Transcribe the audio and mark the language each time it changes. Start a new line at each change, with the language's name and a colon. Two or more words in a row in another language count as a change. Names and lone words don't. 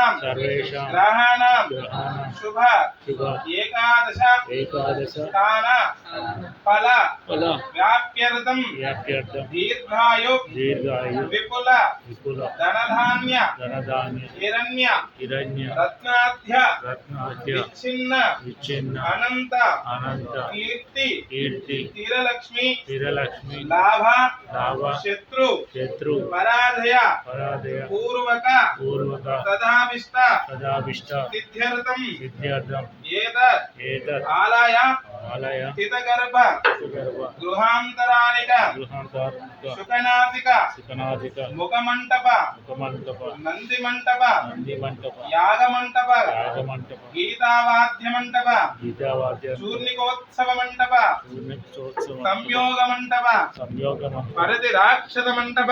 Sanskrit: ग्रहाणां शुभ एकादश स्थान फल व्याप्यर्थं दीर्घायु विपुल धनधान्य हिरण्य रत्नाद्य विच्छिन्न अनंत कीर्ति स्थिरलक्ष्मी लाभ शत्रु पराजय पूर्वक తదాభిష్ట సిద్ధ్యర్థం ఏతత్ ఆలయ స్థితగర్భ గృహాంతరానిక శుకనాసిక ముఖమంటప నంది మంటప యాగమంటప గీతావాద్య మంటప చూర్ణికోత్సవ మంటప సంయోగ మంటప పరిధి రాక్షస మంటప